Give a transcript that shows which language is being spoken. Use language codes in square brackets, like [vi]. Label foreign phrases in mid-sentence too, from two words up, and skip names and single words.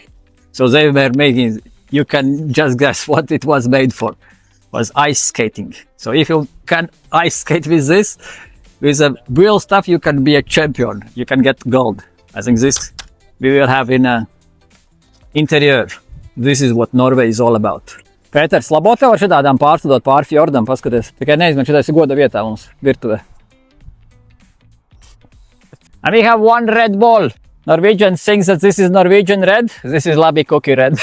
[en] So they were making, you can just guess what it was made for. It was ice skating. So if you can ice skate with this, with the real stuff, you can be a champion. You can get gold. I think this we will have in a interior. This is what Norway is all about. [lv] Pēter, slabo tev ar šitādām pārslidot pāri fjordam, paskaties. Tikai neizmet, šitais ir goda vietā mums, virtuvē. [en] And we have one red ball. Norwegian thinks that this is Norwegian red. This is LABIE KOKI Red.